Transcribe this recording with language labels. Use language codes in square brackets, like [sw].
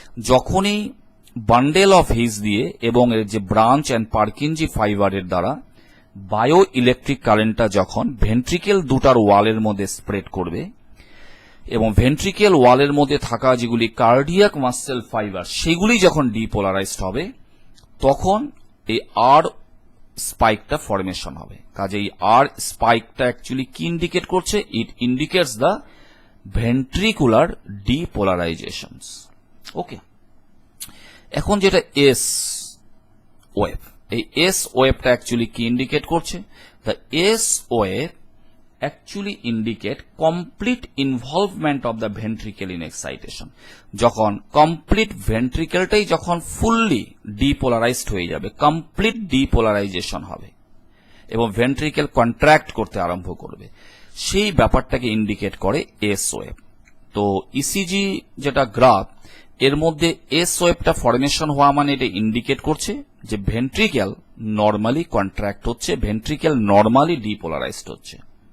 [bn] যখনই bundle of his দিয়ে এবং এর যে ব্রাঞ্চ অ্যান্ড পার্কিনজি ফাইবারের দ্বারা বায়ো ইলেকট্রিক কারেন্টটা যখন ভেন্ট্রিকেল দুটার ওয়ালের মধ্যে স্প্রেড করবে এবং ভেন্ট্রিকেল ওয়ালের মধ্যে থাকা যেগুলি কার্ডিয়াক মাসেল ফাইবার সেগুলি যখন ডিপোলারাইজড হবে, তখন এই আর স্পাইকটা ফরমেশন হবে। কাজে এই আর স্পাইকটা অ্যাকচুয়ালি কি ইন্ডিকেট করছে, [en] It indicates the ventricular depolarizations. [bn] ওকে, এখন যেটা এস ওয়েভ, এই এস ওয়েভটা অ্যাকচুয়ালি কি ইন্ডিকেট করছে? [en] The S wave actually indicate complete involvement of the ventricle in excitation. [bn] যখন কমপ্লিট ভেন্ট্রিকেলটাই যখন ফুললি ডিপোলারাইজড হয়ে যাবে, কমপ্লিট ডিপোলারাইজেশন হবে এবং ভেন্ট্রিকেল কন্ট্রাক্ট করতে আরম্ভ করবে, সেই ব্যাপারটাকে ইন্ডিকেট করে এস ওয়েভ। তো ইসিজি যেটা গ্রাফ, এর মধ্যে এস ওয়েভটা ফরমেশন হওয়া মানে এটা ইন্ডিকেট করছে যে ভেন্ট্রিকেল নর্মালি কন্ট্রাক্ট হচ্ছে, ভেন্ট্রিকেল নর্মালি ডিপোলারাইজড হচ্ছে।